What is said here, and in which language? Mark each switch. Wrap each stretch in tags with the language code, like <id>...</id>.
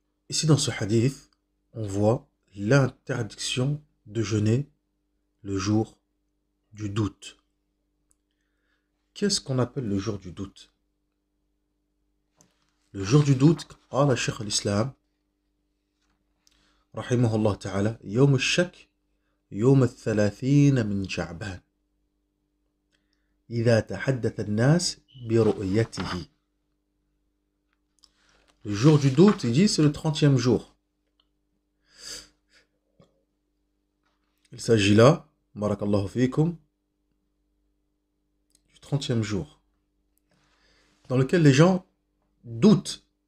<fr>Ici dans ce hadith, on voit l'interdiction de jeûner le jour du doute. Qu'est-ce qu'on appelle le jour du doute? Le jour du doute,</fr> <ar>قال شيخ الإسلام رحمه الله تعالى: يوم الشك يوم 30 من شعبان إذا تحدث الناس برؤيته.</ar> <fr>Le jour du doute, il dit, c'est le 30e jour. Il s'agit là,</fr> <ar>barakallahu fikum,</ar> <fr>du 30e jour, dans lequel les gens doutent.</fr>